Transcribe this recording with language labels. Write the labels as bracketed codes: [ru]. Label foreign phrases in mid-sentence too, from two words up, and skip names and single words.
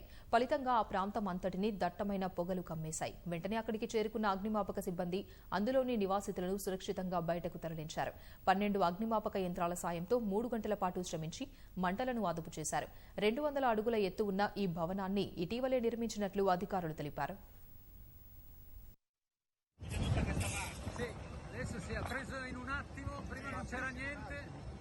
[te] ఫలితంగా ఆ ప్రాంతం అంతటినీ దట్టమైన పొగలు కమ్మేశాయి. వెంటనే అక్కడికి చేరుకున్న అగ్నిమాపక సిబ్బంది అందులోని నివాసితులను సురక్షితంగా బయటకు తరలించారు. 12 అగ్నిమాపక యంత్రాల సాయంతో 3 గంటల పాటు శ్రమించి మంటలను అదుపు చేశారు. 200 అడుగుల ఎత్తు ఉన్న ఈ భవనాన్ని ఇటీవలే నిర్మించినట్లు అధికారులు తెలిపారు. [it] Adesso si è preso in un attimo, prima non c'era niente.